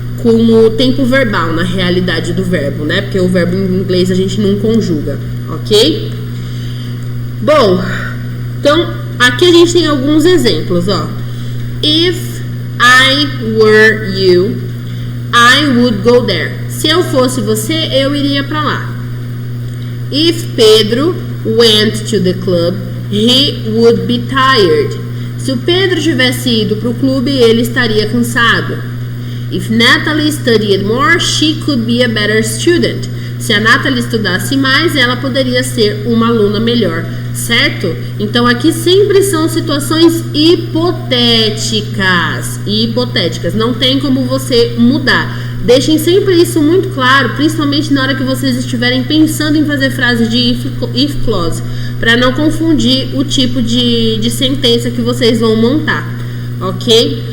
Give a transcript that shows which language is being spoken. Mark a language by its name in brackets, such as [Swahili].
[Portuguese] Com o tempo verbal, na realidade do verbo, né? Porque o verbo em inglês a gente não conjuga, ok? Bom, então, aqui a gente tem alguns exemplos, ó. [English] If I were you, I would go there. [Portuguese] Se eu fosse você, eu iria pra lá. [English] If Pedro went to the club, he would be tired. [Portuguese] Se o Pedro tivesse ido pro clube, ele estaria cansado. [English] If Natalie studied more, she could be a better student. [Portuguese] Se a Natalie estudasse mais, ela poderia ser uma aluna melhor, certo? Então aqui sempre são situações hipotéticas. Não tem como você mudar. Deixem sempre isso muito claro, principalmente na hora que vocês estiverem pensando em fazer frases de if clause, para não confundir o tipo de sentença que vocês vão montar, ok?